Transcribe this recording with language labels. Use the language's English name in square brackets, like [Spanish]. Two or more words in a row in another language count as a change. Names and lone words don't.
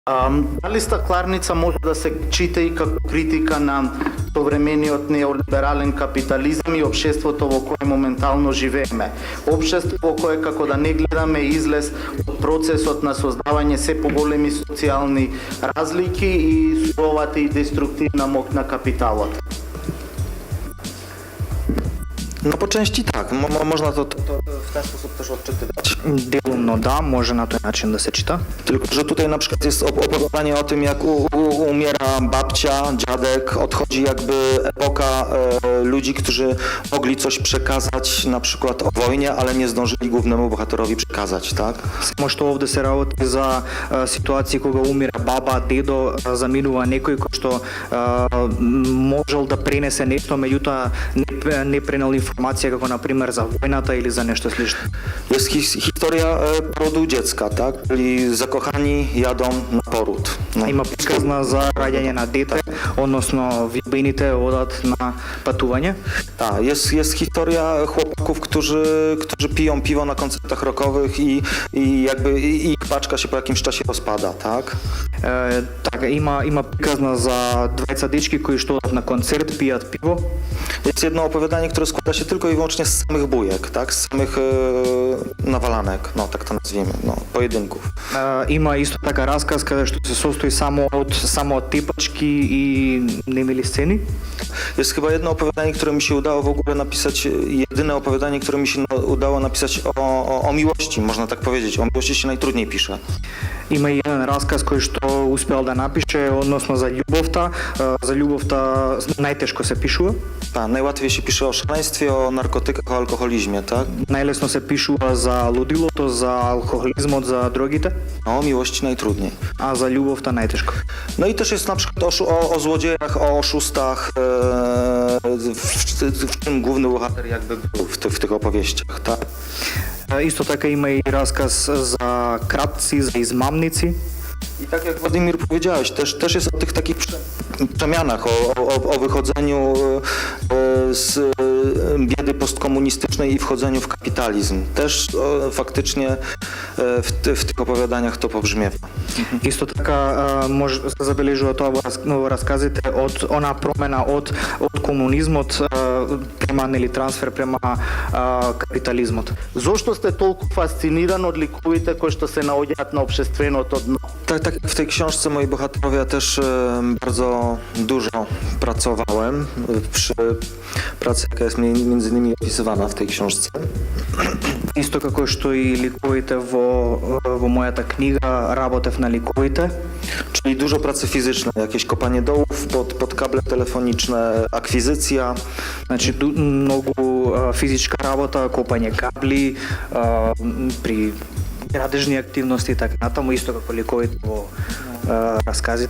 [Macedonian] Дали стакларница може да се чита и како критика на современиот неолиберален капитализам и општеството во кое моментално живееме. Општество во кое како да не гледаме излез од процесот на создавање се поголеми социјални разлики и суровата и деструктивна мок на капиталот. [Polish] No po części tak, można to w ten sposób też odczytywać. [Macedonian] Делумно да, може на тој начин да се чита. [Polish] Tylko, że tutaj na przykład jest opowiadanie o tym, jak umiera babcia, dziadek, odchodzi jakby epoka ludzi, którzy mogli coś przekazać na przykład o wojnie, ale nie zdążyli głównemu bohaterowi przekazać, tak? [Macedonian] Само што овде се работи за ситуации кога умира баба, дедо, заминува некој кој што можел да пренесе нешто, меѓутоа не пренел информација како на пример за војната или за нешто слично. [Polish] Jest historia porodu dziecka, tak? Czyli zakochani jadą na poród. No. [Macedonian] Има приказна за раѓање на дете, односно влюбените одат на патување. [Polish] Tak, jest historia chłopaków, którzy piją piwo na koncertach rockowych i jakby ich paczka się po jakimś czasie rozpada, tak? [Macedonian] Така, има приказна за двајца дечки кои што одат на концерт, пијат пиво. [Polish] Jest jedno opowiadanie, które składa się tylko i wyłącznie z samych bujek, tak? Z samych nawalanek, no tak to nazwijmy, no, pojedynków. [Macedonian] Има исто така расказ каде што се состои само од тепачки и немили сцени. [Polish] Jest chyba jedno opowiadanie, które mi się udało w ogóle napisać, jedyne opowiadanie, które mi się udało napisać o miłości, można tak powiedzieć. O miłości się najtrudniej pisze. [Macedonian] Има и еден расказ кој што успел да напише, односно за љубовта. За љубовта најтешко се пишува. [Polish] Tak, najłatwiej się pisze o szaleństwie, o narkotykach, o alkoholizmie, tak? [Macedonian] Најлесно се пишува за лудилото, за алкохолизмот, за дрогите, [Polish] A o miłości najtrudniej. [Macedonian] а за љубовта најтешко. [Polish] No i też jest na przykład o złodziejach, o oszustach, w czym główny bohater jakby był w tych opowieściach, tak? [Macedonian] Исто така има и расказ за кратци, за измамници. [Polish] I tak jak Władimir powiedziałeś, też jest o tych takich przemianach, o wychodzeniu z biedy postkomunistycznej i wchodzeniu w kapitalizm. Też faktycznie w tych opowiadaniach to pobrzmiewa. [Macedonian] Исто така може се забележува тоа во расказите од она промена од комунизмот према трансфер према капитализмот. Зошто сте толку фасциниран од ликовите кои што се наоѓаат на општественото дно? [Polish] Tak w tej książce moi bohaterowie ja też bardzo dużo pracowałem przy pracy, jaka jest między innymi opisywana w tej książce. [Macedonian] Исто како што и ликовите во мојата книга работев на ликовите. [Polish] Czyli dużo pracy fizycznej, jakieś kopanie dołów pod kable telefoniczne, akwizycja. [Macedonian] Значи многу физичка работа, копање кабли, при градежни активности и така натаму, исто како ликовите во расказите.